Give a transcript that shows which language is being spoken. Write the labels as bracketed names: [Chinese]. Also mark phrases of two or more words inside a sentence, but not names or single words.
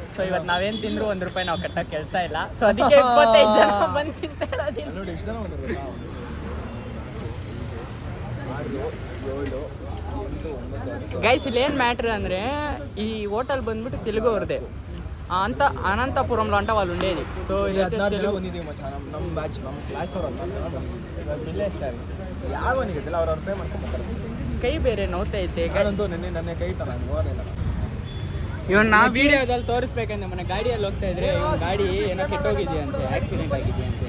[Kannada] ಸೊ ಇವತ್ತು ನಾವೇನು ತಿಂದ್ರು ₹1 ನಾವು ಕಟ್ಟೋ ಕೆಲಸ ಇಲ್ಲ. ಸೊ ಅದಕ್ಕೆ 25 ಜನ ಬಂದು ತಿಂತಾರ. ಗೈಸ್ ಇಲ್ಲಿ ಏನು ಮ್ಯಾಟ್ರ್ ಅಂದರೆ ಈ ಹೋಟೆಲ್ ಬಂದ್ಬಿಟ್ಟು ತೆಲುಗು ಅವ್ರದ್ದೇ ಅಂತ ಅನಂತಪುರಂలో [Telugu] అంట వాళ్ళు ఉండేది. సో ఇది తెలుగు [Kannada] ನಮ್ಮ ಬ್ಯಾಚ್ ನಮ್ಮ ಕ್ಲಾಸ್ ಅವ್ರ ಕೈ ಬೇರೆ ನೋವ್ತೈತೆ. ನನ್ನ ಕೈ ಇವನ್ನ ವಿಡಿಯೋದಲ್ಲಿ ತೋರಿಸ್ಬೇಕಂದ್ರೆ ಮೊನ್ನೆ ಗಾಡಿಯಲ್ಲಿ ಹೋಗ್ತಾ ಇದ್ರೆ ಇವನ್ ಗಾಡಿ ಏನೋ ಕೆಟ್ಟೋಗಿದೆ ಅಂತೆ, ಆಕ್ಸಿಡೆಂಟ್ ಆಗಿದೆ ಅಂತೆ.